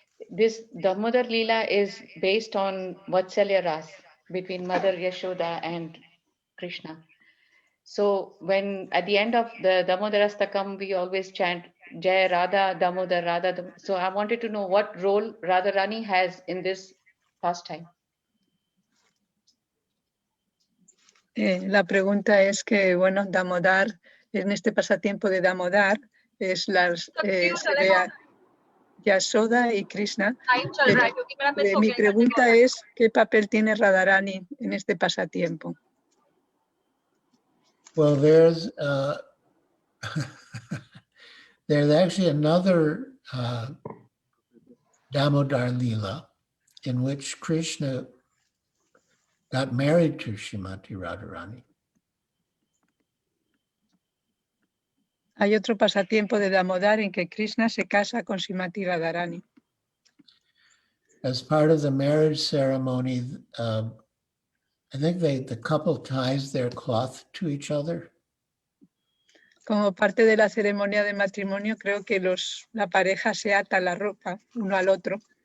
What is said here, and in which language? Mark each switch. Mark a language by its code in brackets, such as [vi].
[en] This Damodar Leela is based on Vatsalya Ras between Mother Yashoda and Krishna. So when at the end of the Damodarastakam, we always chant Jai Radha Damodar Radha. So I wanted to know what role Radharani has in this pastime. [es] La pregunta es que, bueno, Damodar, en este pasatiempo de Damodar, se ve a Yasoda y Krishna. Mi pregunta es, ¿qué papel tiene Radharani en este pasatiempo? [en] Well, there's actually another Damodara Lila, in which Krishna got married to Srimati Radharani. [es] Hay otro pasatiempo de Damodar en que Krishna se casa con Srimati Radharani. [en] As part of the marriage ceremony, I think the couple ties their cloth to each other. [es] Como parte de la ceremonia de matrimonio, creo que la pareja se ata la ropa uno al otro.